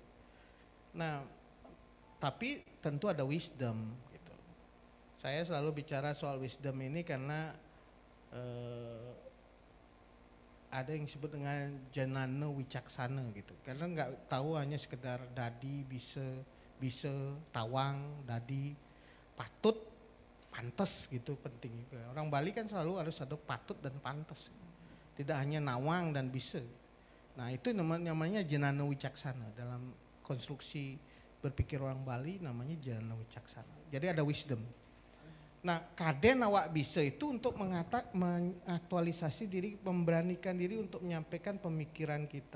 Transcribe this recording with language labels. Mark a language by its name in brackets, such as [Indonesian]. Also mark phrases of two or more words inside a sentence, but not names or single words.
[Indonesian] Nah, tapi tentu ada wisdom gitu. Saya selalu bicara soal wisdom ini karena ada yang disebut dengan janana wicaksana gitu. Karena nggak tahu hanya sekedar dadi, bisa, [Balinese] tawang, dadi, patut, pantes [Indonesian] gitu penting juga. Orang Bali kan selalu harus ada patut dan pantes. Tidak hanya nawang dan bisa. Nah itu namanya janana wicaksana. Dalam konstruksi berpikir orang Bali namanya janana wicaksana. Jadi ada wisdom. Nah [Balinese] kaden awak bisa [Indonesian] itu untuk mengaktualisasi diri, memberanikan diri untuk menyampaikan pemikiran kita.